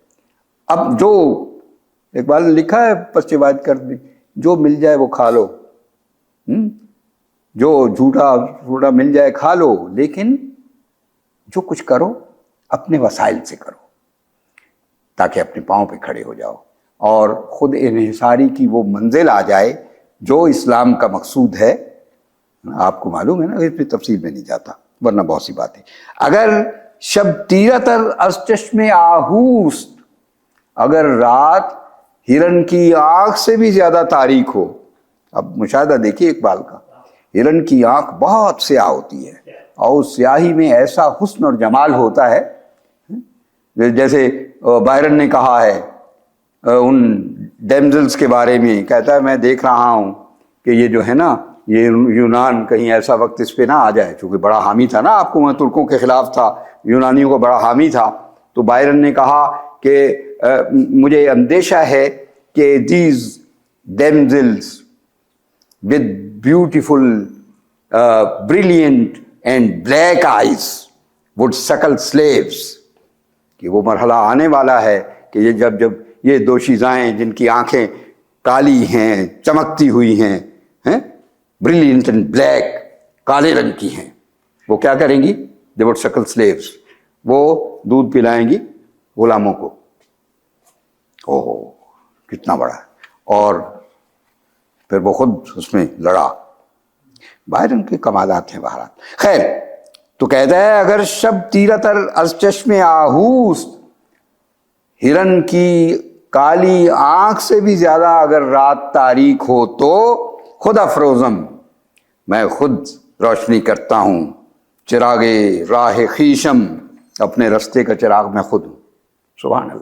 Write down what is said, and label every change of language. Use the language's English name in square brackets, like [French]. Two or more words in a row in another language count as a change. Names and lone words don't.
[Urdu] اب جو اقبال نے لکھا ہے پس بات کر دی، جو مل جائے وہ کھا لو، جو جھوٹا مل جائے کھا لو، لیکن جو کچھ کرو اپنے وسائل سے کرو تاکہ اپنے پاؤں پہ کھڑے ہو جاؤ اور خود انحصاری کی وہ منزل آ جائے جو اسلام کا مقصود ہے. آپ کو معلوم ہے نا، اس پہ تفصیل میں نہیں جاتا ورنہ بہت سی باتیں. [Persian] اگر شب تیرتر از چشم آہوست، [Urdu] اگر رات ہرن کی آنکھ سے بھی زیادہ تاریک ہو. اب مشاہدہ دیکھیے اقبال کا، ہرن کی آنکھ بہت سیاہ ہوتی ہے اور اس سیاہی میں ایسا حسن اور جمال ہوتا ہے، جیسے بائرن نے کہا ہے ان ڈیمزلز کے بارے میں، کہتا ہے میں دیکھ رہا ہوں کہ یہ جو ہے نا یہ یونان کہیں ایسا وقت اس پہ نہ آ جائے، چونکہ بڑا حامی تھا نا، آپ کو میں ترکوں کے خلاف تھا، یونانیوں کو بڑا حامی تھا. تو بائرن نے کہا کہ مجھے اندیشہ ہے کہ [English] these damsels with beautiful brilliant and black eyes would suckle slaves، [Urdu] کہ وہ مرحلہ آنے والا ہے کہ یہ جب یہ دوشیزائیں جن کی آنکھیں کالی ہیں، چمکتی ہوئی ہیں، [English] brilliant and black، [Urdu] کالے رنگ کی ہیں، وہ کیا کریں گی؟ [English] they would suckle slaves، [Urdu] وہ دودھ پلائیں گی غلاموں کو. اوہ کتنا بڑا ہے. اور پھر وہ خود اس میں لڑا. بائرن کے کمالات ہیں بہرحال. خیر تو کہتا ہے [Persian] اگر شب تیرتر از چشم آہوست، [Urdu] ہرن کی کالی آنکھ سے بھی زیادہ اگر رات تاریک ہو تو [Persian] خود افروزم، [Urdu] میں خود روشنی کرتا ہوں. [Persian] چراغ راہ خیشم، [Urdu] اپنے رستے کا چراغ میں خود ہوں. [Arabic] سبحان اللہ.